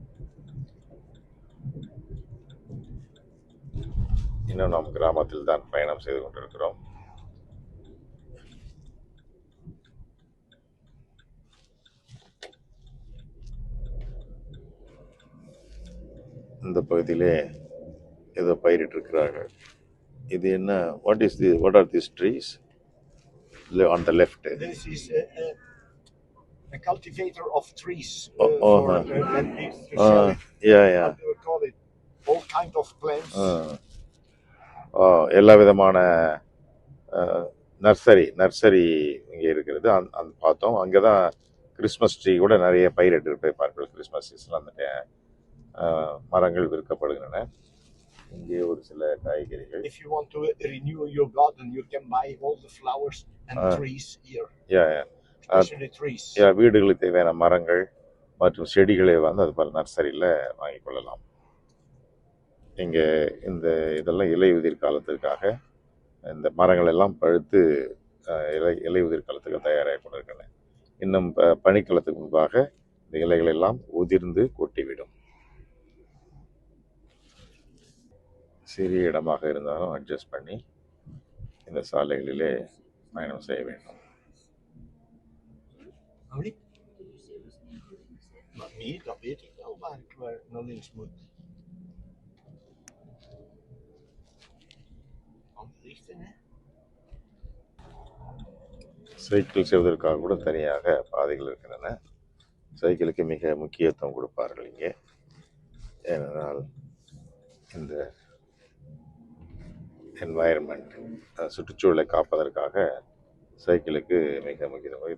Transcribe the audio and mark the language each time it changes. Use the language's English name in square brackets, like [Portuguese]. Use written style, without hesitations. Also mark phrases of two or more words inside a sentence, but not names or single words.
[Tamil] இன்னும் நாம் கிராமத்தில் தான் பயணம் செய்து கொண்டிருக்கிறோம். இந்த பகுதியிலே ஏதோ பயிரிட்டு இருக்கிறார்கள். இது என்ன? [English] what are these trees on the left? This is a cultivator of trees for yeah. We call it all kind of plants. [Tamil] எல்லா விதமான நர்சரி இங்கே இருக்கிறது. அந்த பார்த்தோம். அங்கே தான் [English] Christmas tree [Tamil] கூட நிறைய பயிரிட்டு பார்ப்போம். [English] Christmas season [Tamil] அந்த மரங்கள் விற்கப்படுகின்றன. இங்கே ஒரு சில காய்கறிகள். If you want to renew your garden, you can buy all the flowers and trees here. Yeah. Especially trees. வீடுகளுக்கு தேவையான மரங்கள் மற்றும் செடிகளை வந்து அது பல நர்சரியில் வாங்கிக் கொள்ளலாம். இங்கே இதெல்லாம் இலை உதிர் காலத்திற்காக இந்த மரங்கள் எல்லாம் பழுத்து இலை உதிர் காலத்துக்கு தயாராகி கொண்டிருக்கின்றன. இன்னும் பனிக்காலத்துக்கு முன்பாக இந்த இலைகள் எல்லாம் உதிர்ந்து கொட்டிவிடும். சிறிய இடமாக இருந்தாலும் அட்ஜஸ்ட் பண்ணி இந்த சாலைகளிலே பயணம் செய்ய வேண்டும். [Dutch] Nee, dat weet ik wel waar ik naar links moet. Anrichten, hè? [Tamil] சைக்கிள் செய்வதற்காக கூட தனியாக பாதைகள் இருக்கின்றன. சைக்கிளுக்கு மிக முக்கியத்துவம் கொடுப்பார்கள் இங்கே. ஏனென்றால் இந்த என்வாயர்மெண்ட், சுற்றுச்சூழலை காப்பதற்காக சைக்கிளுக்கு மிக முக்கியத்துவம்.